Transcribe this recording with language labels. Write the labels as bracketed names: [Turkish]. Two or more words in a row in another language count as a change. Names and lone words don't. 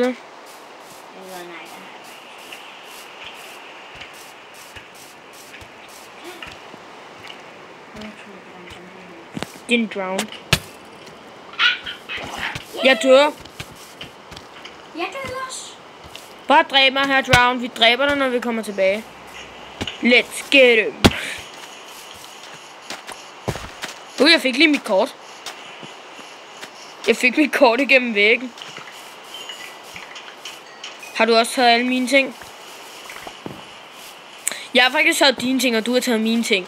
[Danish] Eller nej, der har jeg. Din drown. Jeg dør. Jeg døde også. Bare dræb mig her, drown. Vi dræber dig, når vi kommer tilbage. [English] Let's get him. [Danish] Jeg fik lige mit kort. Jeg fik mit kort igennem væggen. Har du også taget alle mine ting? Jeg har faktisk taget dine ting, og du har taget mine ting.